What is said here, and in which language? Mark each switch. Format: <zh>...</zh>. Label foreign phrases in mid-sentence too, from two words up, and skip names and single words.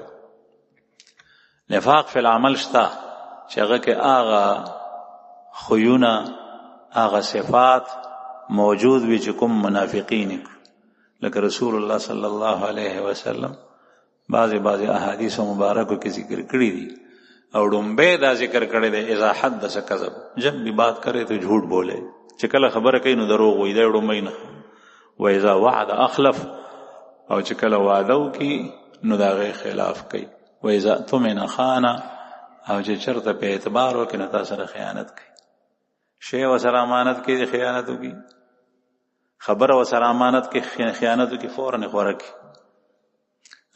<ps>نفاق فی العمل شته چې هغه کې هغه خویونه، هغه صفات موجود وي چې کوم منافقین، لکه رسول الله صلی الله علیه وسلم بعضی احادیث مبارکو کې ذکر کړی دي، او ډومبه دا ذکر کړی دی</ps> <ar>اذا حدث کذب،</ar> <ur>جب بھی بات کرے تو جھوٹ بولے،</ur> <ps>چې کله خبره کوي نو دروغ وایي، دا ډومبه نه.</ps> <ar>و اذا وعد اخلف،</ar> <ps>او چې کله وعده وکړي نو د هغې خلاف کوي.</ps> <ar>و اذا اؤتمن خان،</ar> <ps>او چې چرته په اعتبار وکړي نو تا سره خیانت کوي. شی ورسره امانت کې خیانت وکړي، خبره ورسره امانت کې خیانت وکړي، فوراً یې خوره کړي.</ps>